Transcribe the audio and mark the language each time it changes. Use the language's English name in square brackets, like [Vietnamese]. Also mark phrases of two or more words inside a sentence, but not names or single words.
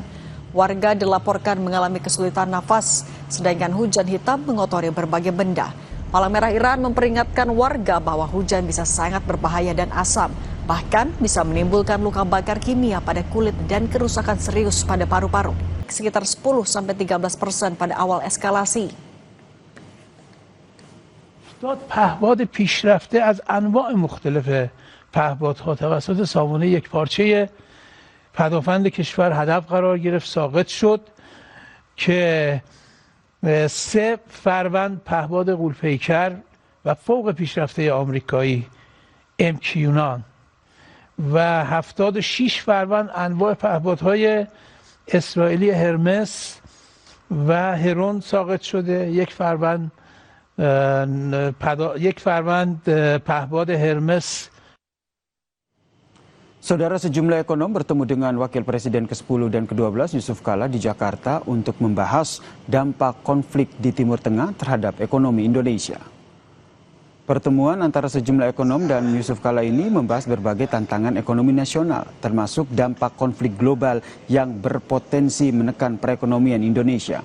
[Indonesian] Warga dilaporkan mengalami kesulitan nafas, sedangkan hujan hitam mengotori berbagai benda. Palang Merah Iran memperingatkan warga bahwa hujan bisa sangat berbahaya dan asam, bahkan bisa menimbulkan luka bakar kimia pada kulit dan kerusakan serius pada paru-paru. Sekitar 10-13% pada awal eskalasi. [Persian] پهباد پیشرفته از انواع مختلف پهپادها توسط سامانه یکپارچه پدافند کشور هدف قرار گرفت، ساقط شد که 3 فروند پهپاد غول‌پیکر و فوق پیشرفته آمریکایی MQ-9 و 76 فروند انواع پهپادهای اسرائیلی هرمس و هرون ساقط شده. یک فروند پهپاد هرمس. [Indonesian] Saudara, sejumlah ekonom bertemu dengan Wakil Presiden ke-10 dan ke-12 Yusuf Kala di Jakarta untuk membahas dampak konflik di Timur Tengah terhadap ekonomi Indonesia. Pertemuan antara sejumlah ekonom dan Yusuf Kala ini membahas berbagai tantangan ekonomi nasional, termasuk dampak konflik global yang berpotensi menekan perekonomian Indonesia.